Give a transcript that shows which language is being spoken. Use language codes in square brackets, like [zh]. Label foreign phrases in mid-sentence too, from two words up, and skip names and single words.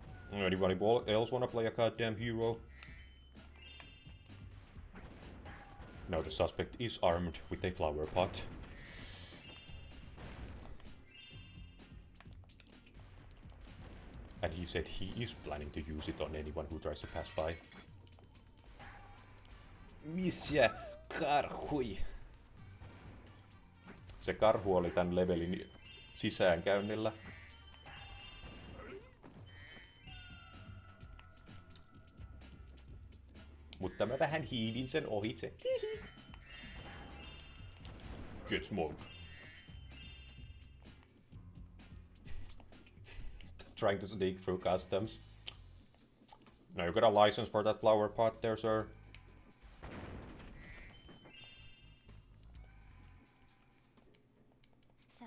[en] Anybody else wanna play a goddamn hero? Now the suspect is armed with a flower pot. And he said he is planning to use it on anyone who tries to pass by. [fi] Missä karhui? Se karhu oli tän levelin sisäänkäynnillä. Mutta mä vähän hiilin sen ohitse. [en] Get smoked. Trying to sneak through customs. Now you got a license for that flower pot there, sir? So,